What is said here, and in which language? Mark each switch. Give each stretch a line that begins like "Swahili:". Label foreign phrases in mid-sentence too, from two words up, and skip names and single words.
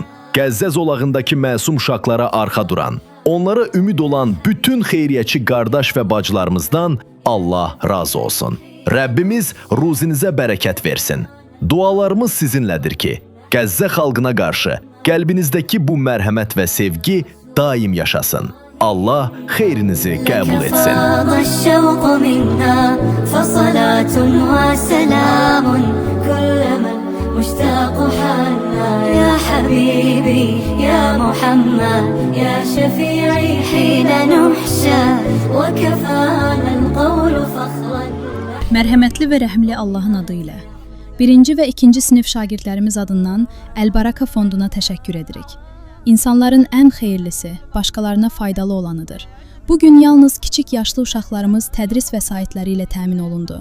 Azerbaijani: Qəzzə zolağındakı məsum uşaqlara arxa duran, onlara ümid olan bütün xeyriyyəçi qardaş və bacılarımızdan Allah razı olsun. Rəbbimiz ruzinizə bərəkət versin. Dualarımız sizinlədir ki, Qəzzə xalqına qarşı qəlbinizdəki bu mərhəmət və sevgi daim yaşasın. Allah xeyrinizi qəbul etsin.
Arabic: مشتاق حالنا يا حبيبي يا محمد يا شفيعي حين نحشى وكفانا القول فخرا.
Azerbaijani: Mərhəmətli və rəhimli Allahın adı ilə 1-ci və 2-ci sinif şagirdlərimiz adından Əl-Baraka Fonduna təşəkkür edirik. İnsanların ən xeyirlisi, başqalarına faydalı olanıdır. Bugün yalnız kiçik yaşlı uşaqlarımız tədris vəsaitləri ilə təmin olundu.